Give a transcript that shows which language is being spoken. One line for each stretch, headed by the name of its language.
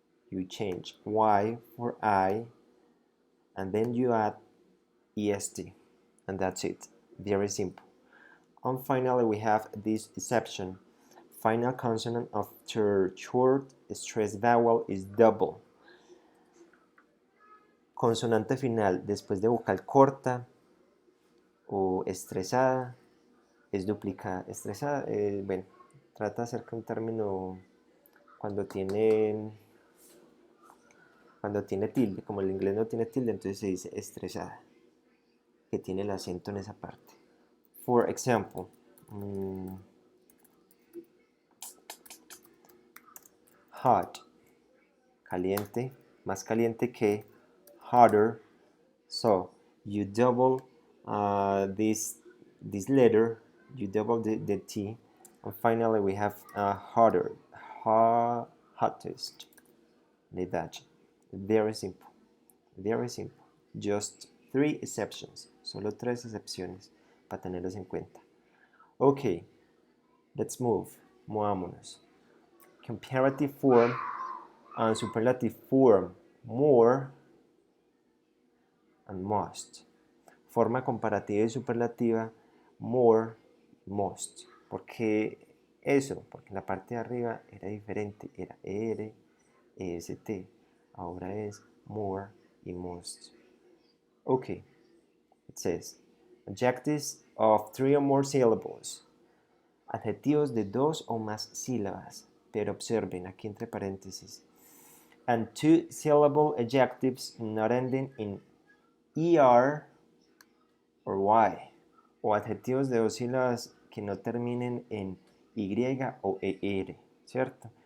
English: You change Y for I and then you add EST, and that's it. Very simple. And finally we have this exception. Final consonant after short stressed vowel is double.
Spanish: Consonante final después de vocal corta o estresada es duplicada. Estresada, bueno, trata acerca de un término cuando tiene tilde. Como el inglés no tiene tilde, entonces se dice estresada, que tiene el acento en esa parte.
English: For example, hot, caliente,
Spanish: más caliente que
English: hotter. So you double this letter, you double the T, and finally we have hotter, hottest, like that. Very simple, very simple. Just 3 exceptions,
Spanish: solo 3 excepciones para tenerlos en cuenta.
English: Okay, let's move,
Spanish: movámonos.
English: Comparative form and superlative form, more and most.
Spanish: Forma comparativa y superlativa, more, most. ¿Por qué eso? Porque en la parte de arriba era diferente, era ER, EST. Ahora es more y most.
English: Okay, it says, adjectives of 3 or more syllables.
Spanish: Adjetivos de 2 o más sílabas. Pero observen, aquí entre paréntesis.
English: And 2-syllable adjectives not ending in ER or Y,
Spanish: o adjetivos de 2 sílabas que no terminen en Y o ER, ¿cierto?